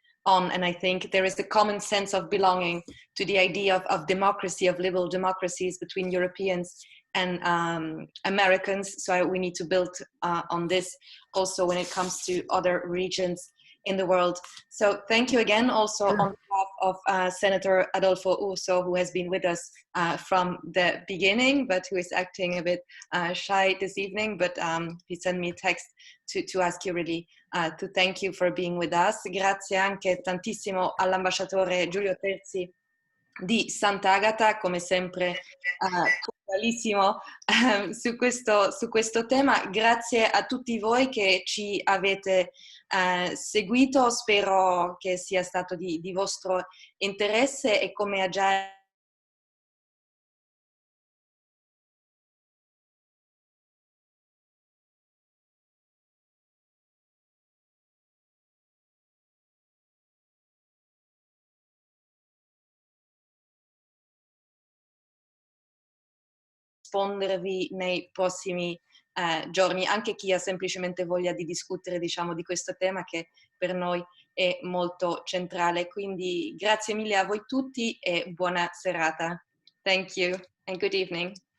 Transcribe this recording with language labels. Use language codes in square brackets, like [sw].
[en] And I think there is a common sense of belonging to the idea of democracy, of liberal democracies between Europeans and Americans. So we need to build on this also when it comes to other regions in the world. So thank you again also on behalf of Senator Adolfo Urso, who has been with us from the beginning, but who is acting a bit shy this evening, but he sent me a text to ask you really to thank you for being with us. [it] Grazie anche tantissimo all'ambasciatore Giulio Terzi di Sant'Agata, come sempre puntualissimo su questo tema. Grazie a tutti voi che ci avete seguito, spero che sia stato di vostro interesse, e come ha già rispondervi nei prossimi giorni, anche chi ha semplicemente voglia di discutere, diciamo, di questo tema che per noi è molto centrale. Quindi grazie mille a voi tutti e buona serata. [en] Thank you and good evening.